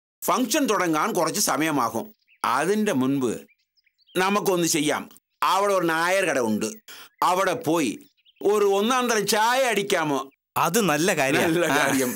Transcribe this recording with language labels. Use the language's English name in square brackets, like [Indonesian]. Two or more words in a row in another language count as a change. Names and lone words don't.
[Malayalam] ഫംഗ്ഷൻ തുടങ്ങാൻ കുറച്ച് സമയമാകും. അതിൻ്റെ മുൻപ് നമുക്കൊന്ന് ചെയ്യാം. അവിടെ ഒരു നായർ കട ഉണ്ട്. അവിടെ പോയി ഒരു ഒന്നാം തര ചായ അടിക്കാമോ? [Tamil] அது நல்ல காரியம்.